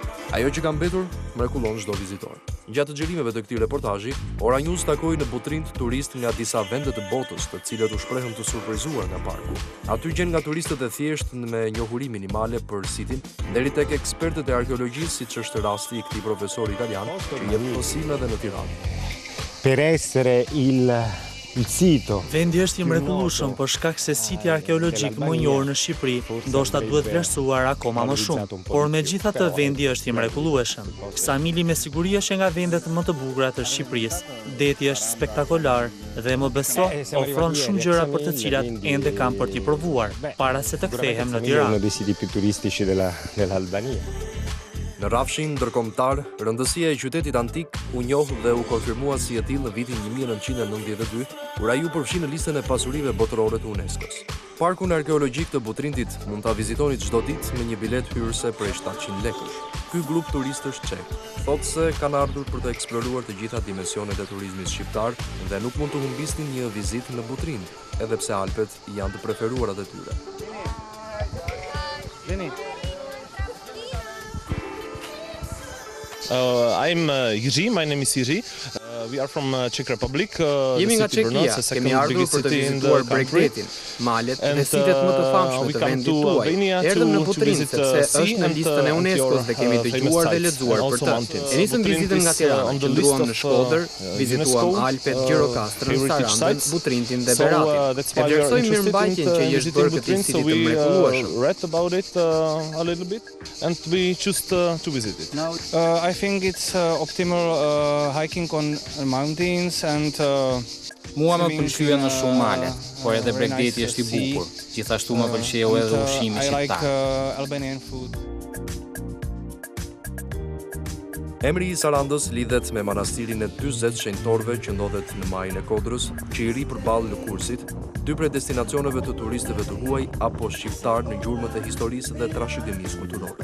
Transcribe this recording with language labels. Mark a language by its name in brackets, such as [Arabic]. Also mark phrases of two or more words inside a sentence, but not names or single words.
[Albanian] Ajo që ka mbetur mrekullon çdo vizitor. Gjatë xhirimeve të këtij reportazhi, Ora News takoi në Butrind turistë nga disa vende të botës, të cilët u shprehën të surprizuar nga parku. Aty gjen nga turistët e thjeshtë me njohuri minimale për sitin, deri tek ekspertët e arkeologjisë, siç është rasti i këtij profesori italian që jep mësime edhe në Tiranë. [Italian] Per essere il sito. [Albanian] Vendi është i mrekullueshëm për shkak se siti arkeologjik më i njohur në Shqipëri ndoshta duhet vlerësuar akoma më shumë, por megjithatë vendi është i mrekullueshëm. Ksamili me siguri është nga vendet më të bukura të Shqipërisë. Deti është spektakolar dhe më beso ofron shumë gjëra për të cilat ende kam për t'i provuar para se të kthehem në Tiranë. [Italian] Uno dei siti più turistici dell'Albania. [Albanian] Në rrafshin ndërkombëtar, rëndësia e qytetit antik u njoh dhe u konfirmua si e tillë në vitin 1992, kur ai u përfshi në listën e pasurive botërore të UNESCO-s. Parkun arkeologjik të Butrindit mund ta vizitoni çdo ditë me një bilet hyrëse prej 700 lekësh. Ky grup turistësh çek thotë se kanë ardhur për të eksploruar të gjitha dimensionet e turizmit shqiptar dhe nuk mund të humbisnin një vizitë në Butrind, edhe pse Alpet janë të preferuarat e tyre. [English] I'm Yuri, my name is Yuri. We are from Czech Republic. [Albanian] Jemi nga Çekia, kemi ardhur për të vizituar Bregdetin, malet dhe sitet më të famshme të vendit tuaj. Erdhëm në Butrind sepse është në listën e UNESCO-s dhe kemi dëgjuar dhe lexuar për të. E nisëm vizitën nga Tirana, qëndruam në Shkodër, vizituam Alpet, Gjirokastrën, Sarandën, Butrindin dhe Beratin. E vlerësojmë mirëmbajtjen që i është bërë këtij siti të mrekullueshëm. [English] Read about it a little bit and we choose to visit it. I think it's optimal hiking on mountains and [Albanian] Mua më pëlqyen në shumë malet, por edhe Bregdeti është i bukur. Gjithashtu më pëlqeu edhe ushqimi shqiptar. Emri i Sarandës lidhet me manastirin e 40 shenjtorëve që ndodhet në majën e Kodrës, që i ri përballë lëkurësit, dy prej destinacioneve të turistëve të huaj apo shqiptar në gjurmët e historisë dhe trashëgimisë kulturore.